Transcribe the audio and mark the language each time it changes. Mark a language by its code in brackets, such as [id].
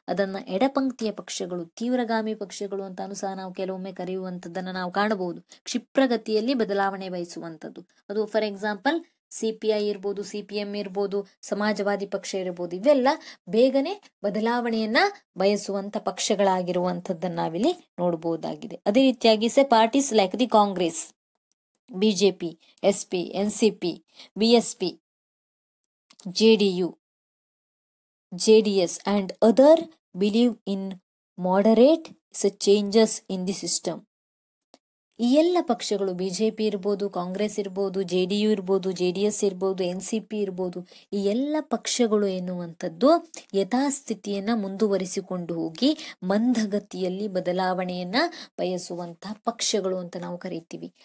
[kn] ಅದನ್ನ ಎಡಪಂಕ್ತಿಯ ಪಕ್ಷಗಳು, ತೀವ್ರಗಾಮಿ ಪಕ್ಷಗಳು ಅಂತಾನು ಸಹ ನಾವು ಕೆಲವೊಮ್ಮೆ ಕರೆಯುವಂಥದ್ದನ್ನ ನಾವು ಕಾಣಬಹುದು. ಕ್ಷಿಪ್ರಗತಿಯಲ್ಲಿ ಬದಲಾವಣೆ ಬಯಸುವಂಥದ್ದು ಅದು [en] for example [kn] CPI ಇರ್ಬೋದು, CPM ಇರ್ಬೋದು, ಸಮಾಜವಾದಿ ಪಕ್ಷ ಇರ್ಬೋದು. ಇವೆಲ್ಲ ಬೇಗನೆ ಬದಲಾವಣೆಯನ್ನ ಬಯಸುವಂತ ಪಕ್ಷಗಳಾಗಿರುವಂತದ್ದನ್ನ ನಾವಿಲ್ಲಿ ನೋಡಬಹುದಾಗಿದೆ. ಅದೇ ರೀತಿಯಾಗಿ [en] Parties like the Congress, BJP, SP, NCP, BSP, JDU, JDS and other believe in moderate changes in the system. [kn] ಈ ಎಲ್ಲ ಪಕ್ಷಗಳು BJP ಇರ್ಬೋದು, ಕಾಂಗ್ರೆಸ್ ಇರ್ಬೋದು, JDU ಇರ್ಬೋದು, JDS ಇರ್ಬೋದು, NCP ಇರ್ಬೋದು, ಈ ಎಲ್ಲ ಪಕ್ಷಗಳು ಎನ್ನುವಂಥದ್ದು ಯಥಾಸ್ಥಿತಿಯನ್ನ ಮುಂದುವರಿಸಿಕೊಂಡು ಹೋಗಿ ಮಂದಗತಿಯಲ್ಲಿ ಬದಲಾವಣೆಯನ್ನ ಬಯಸುವಂತಹ ಪಕ್ಷಗಳು ಅಂತ ನಾವು ಕರೀತೀವಿ.